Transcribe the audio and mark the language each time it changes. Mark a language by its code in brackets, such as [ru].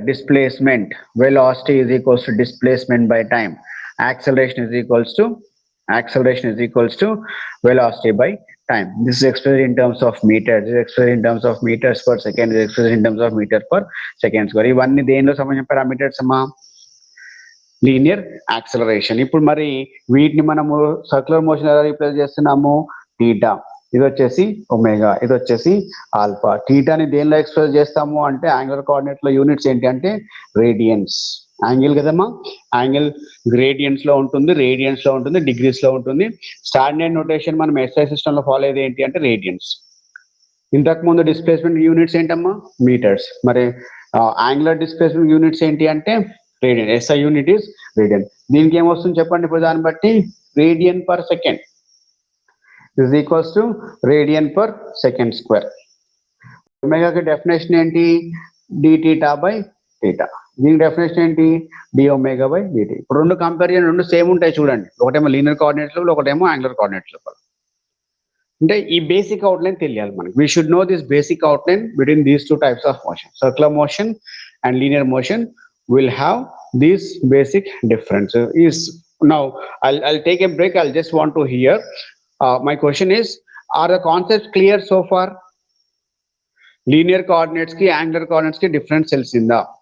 [en] Displacement velocity is equals to displacement by time. Acceleration is equals to velocity by time. This is expressed in terms of meters. This is expressed in terms of meters per second. This is expressed in terms of meter per second square. [te] ఇవన్నీ దేనిలో సంబంధించిన parameters అమ్మా? Linear acceleration. ఇప్పుడు మరి వీటిని మనము circular motion ఎలా replace చేస్తున్నాము? టీటా, ఇది వచ్చేసి ఒమేగా, ఇది వచ్చేసి ఆల్ఫా. టీటాని దేనిలో ఎక్స్ప్రెస్ చేస్తాము అంటే యాంగులర్ కోఆర్డినేట్ లో యూనిట్స్ ఏంటి అంటే రేడియన్స్. యాంగిల్ కదమ్మా, యాంగిల్ గ్రేడియన్స్ లో ఉంటుంది, రేడియన్స్ లో ఉంటుంది, డిగ్రీస్ లో ఉంటుంది. స్టాండర్డ్ నోటేషన్ మనం ఎస్ఐ సిస్టమ్ లో ఫాలో అయ్యేది ఏంటి అంటే రేడియన్స్. ఇంతకు ముందు డిస్ప్లేస్మెంట్ యూనిట్స్ ఏంటమ్మా? మీటర్స్. మరి యాంగులర్ డిస్ప్లేస్మెంట్ యూనిట్స్ ఏంటి అంటే radian. [en] SI unit is radian. [te] దీనికి ఏమొస్తుంది చెప్పండి ఇప్పుడు? దాన్ని బట్టి [en] Radian per second is equals to radian per second square. [te] Omega కి డెఫినేషన్ ఏంటి? D theta by theta. దీని డెఫినేషన్ ఏంటి? D omega by DT. ఇప్పుడు రెండు కంపారిజన్, రెండు సేమ్ ఉంటాయి చూడండి. ఒకటేమో లీనియర్ కోఆర్డినేట్స్ లోపల, ఒకటేమో యాంగులర్ కోఆర్డినేట్స్ లోపల. అంటే ఈ బేసిక్ అవుట్లైన్ తెలియాలి మనకి. [en] We should know this basic outline between these two types of motion. Circular motion and linear motion will have these basic differences. Is now I'll take a break. I'll just want to hear. My question is, are the concepts clear so far? Linear coordinates [te] ki angular coordinates ki difference తెలిసిందా?